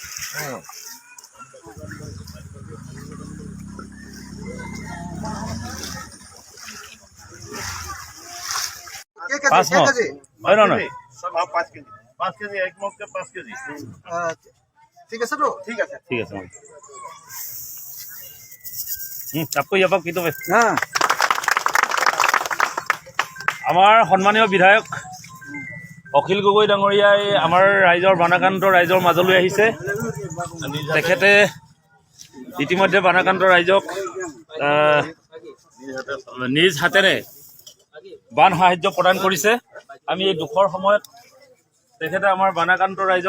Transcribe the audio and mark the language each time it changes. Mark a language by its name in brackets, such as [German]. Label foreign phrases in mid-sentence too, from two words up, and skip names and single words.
[Hindi] पाँच केजी एक मग के 5 केजी ठीक है सर ठीक है आपको यहाँ पर [Assamese] कितो আমাৰ সন্মানীয় বিধায়ক অখিল গগৈ ডাঙৰীয়াই আমাৰ ৰাইজৰ বানাকান্ত ৰাইজৰ মাজলৈ আহিছে তেখেতে ইতিমধ্যে বানাকান্ত ৰাইজক নিজ হাতেৰে বান সাহায্য প্ৰদান কৰিছে আমি এই দুখৰ সময়ত তেখেতে আমাৰ বানাকান্ত ৰাইজক